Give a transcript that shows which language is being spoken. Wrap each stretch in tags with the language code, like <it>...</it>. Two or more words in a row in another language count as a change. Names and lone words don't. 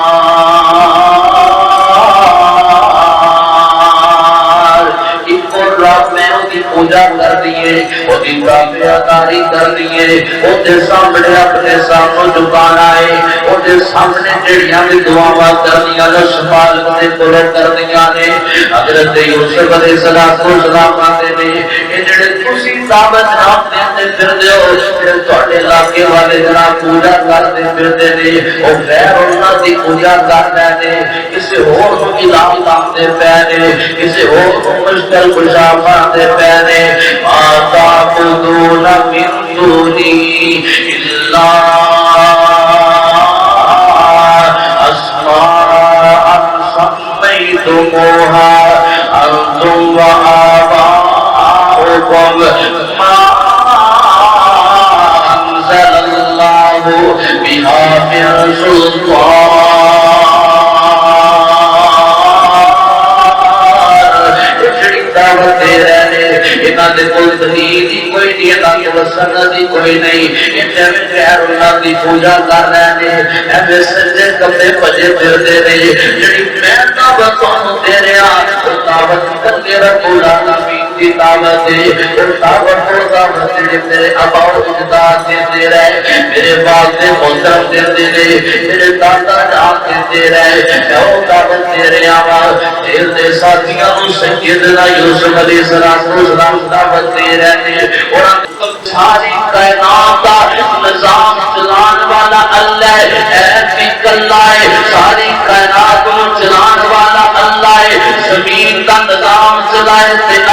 <pa>پوجا کر دیے، وہ تابعداری کر دیے، وہ سامنے اپنے سامنے جھکانا ہے، وہ سامنے جڑیاں بھی دعاواں کرنیاں نے، سفارت نے پورا کرنیاں نے۔ حضرت یوسف</pa> <ar>علیہ السلام</ar> <pa>آتے نے کہ جڑے تسی دعوت نام دیندے پھردے ہو، جڑے تواڈے علاقے والے جناب پوجا کرتے پھردے نے، وہ غیر اللہ دی پوجا کرتے نے، کسی اور کو الہ مانتے پے نے، کسی اور کو مشکل کشا مانتے پے نے۔</pa> <ar>ما تعبدون من دونی الا اسماء سمیتموها انتم وآباؤکم ما انزل اللہ بها من سلطان۔</ar> <pa>انہاں دے کوئی دلیل ہی کوئی نہیں، انہاں دے سند ہی کوئی نہیں، انہاں میں غیر اللہ دی پوجا کر رہے ہیں، ایویں سجدے کرتے بھجے پھردے نے۔ جڑی میں دعوت تانوں دے رہا، وہ دعوت کلے رب العالمین دی دعوت ہے، وہ دعوت جڑی میرے آبا و اجداد دیندے رہے، میرے والد محترم دیندے نے، میرے دادا جان دیندے رہے، میں وہ دعوت دے رہا وا۔ دل دے ساتھیاں نوں</pa> <ur>سیدنا یوسف</ur> <ar>علیہ السلام</ar> <ur>دعوت دے رہے ہیں، اور ساری کائنات کا نظام چلان والا اللہ ہے، ایک اللہ ہے، ساری کائنات کو چلان والا اللہ ہے، زمین کا نظام چلائے</ur>